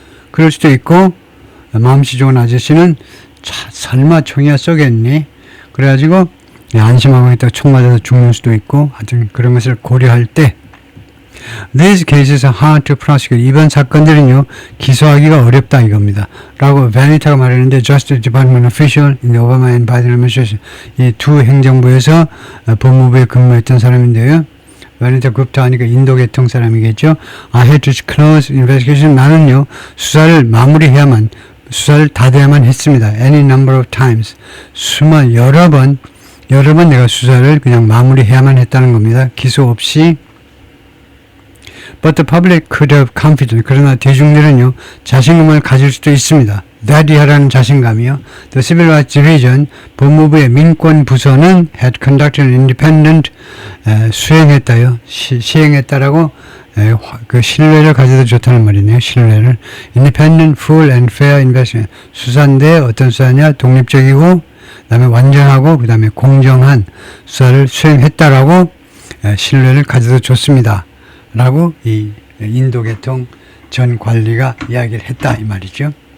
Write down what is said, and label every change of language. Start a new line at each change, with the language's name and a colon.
Korean: 그럴 수도 있고, 마음씨 좋은 아저씨는 설마 총이야 쏘겠니? 그래가지고 안심하고 있다가 총 맞아서 죽는 수도 있고, 하여튼 그런 것을 고려할 때
English: These cases are hard to prosecute.
Korean: 이번 사건들은요, 기소하기가 어렵다 이겁니다. 라고 베니타가 말했는데,
English: Justice Department official in the Obama and Biden administration.
Korean: 이 두 행정부에서 법무부에 근무했던 사람인데요. 베니타 굽타 하니까 인도 계통 사람이겠죠.
English: I had to close investigation.
Korean: 나는요, 수사를 마무리해야만, 수사를 다 돼야만 했습니다.
English: Any number of times.
Korean: 여러 번 내가 수사를 그냥 마무리해야만 했다는 겁니다. 기소 없이.
English: But the public could have confidence.
Korean: 그러나 대중들은요, 자신감을 가질 수도 있습니다. that이라는 자신감이요.
English: The Civil Rights Division,
Korean: 법무부의 민권 부서는
English: had conducted an independent,
Korean: 수행했다요. 시행했다라고, 그 신뢰를 가져다 줬다는 말이네요. 신뢰를.
English: Independent, full and fair investigation.
Korean: 수사인데 어떤 수사냐? 독립적이고, 그 다음에 완전하고, 그 다음에 공정한 수사를 수행했다라고 신뢰를 가져다 줬습니다. 라고 이 인도 계통 전 관리가 이야기를 했다 이 말이죠.